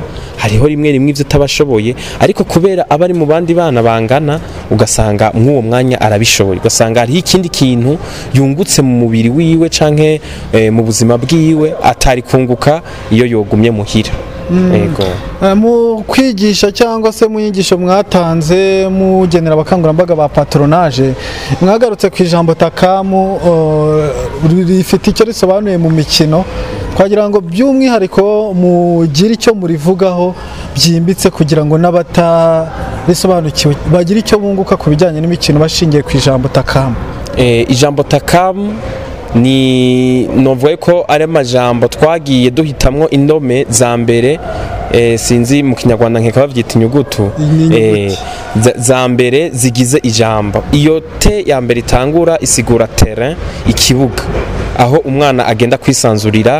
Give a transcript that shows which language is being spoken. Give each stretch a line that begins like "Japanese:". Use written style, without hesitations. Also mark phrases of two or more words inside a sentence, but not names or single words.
Rundi: Hariho rimwe rimwe ivyo utabashoboye, ariko kubera abari mu bandi bana bangana ugasanga mw'uwo mwanya arabishoboye, ugasanga hariho ikindi kintu yungutse mu mubiri wiwe canke mu buzima bwiwe atari kunguka iyo yogumye muhira. Ego
Kinyarwanda: mu kwigisha cyangwa se mu nyigisho mwatanze mugenera abakangurambaga ba patronage, mwagarutse ku ijambo takamu rifite icyo risobanuye mu mikino. Twagira ngo by'umwihariko mugire icyo murivugaho byimbitse kugira ngo n'abatarisobanukiwe bagire icyo bunguka ku bijyanye n'imikino bashingiye ku ijambo takamu.
Rundi: Ijambo takamu ni novuye ko ari amajambo twagiye duhitamwo indome za mbere, sinzi mu kinyarwanda nkeka bavyita inyugutu za mbere zigize ijambo. Iyo te ya mbere itangura isigura terrain, ikibuga aho umwana agenda kwisanzurira.